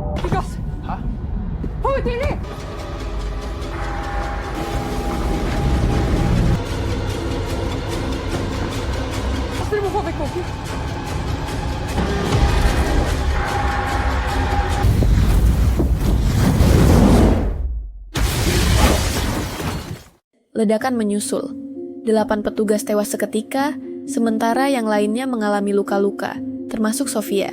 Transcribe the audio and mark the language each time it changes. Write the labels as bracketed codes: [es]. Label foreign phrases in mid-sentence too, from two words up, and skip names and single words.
[no] gass! Hæ? Få ut tidlig! Dere må få vekk båten. [id] Ledakan menyusul. 8 petugas tewas seketika, sementara yang lainnya mengalami luka-luka, termasuk Sofia.